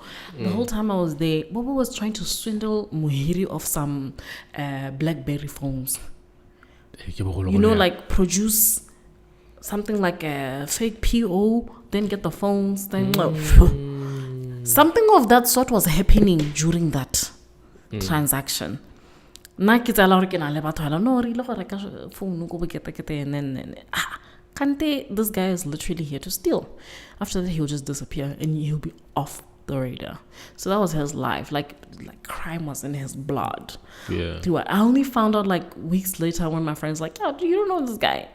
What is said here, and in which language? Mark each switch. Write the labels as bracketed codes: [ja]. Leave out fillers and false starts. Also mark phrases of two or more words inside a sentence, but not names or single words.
[en] The whole time I was there, Bobo was trying to swindle Muhiri of some BlackBerry phones. You know, like produce something like a fake PO, then get the phones, then something of that sort was happening during that. transaction. [tn] Nna ke tsela gore ke na le batho hela no re ile go reka phone go bokete [en] and then [tn] kante [en] this guy is literally here to steal. After that he'll just disappear and he'll be off the radar. So that was his life. Like crime was in his blood. Yeah. I only found out like weeks later when my friends like, "Yo, you don't know this guy?"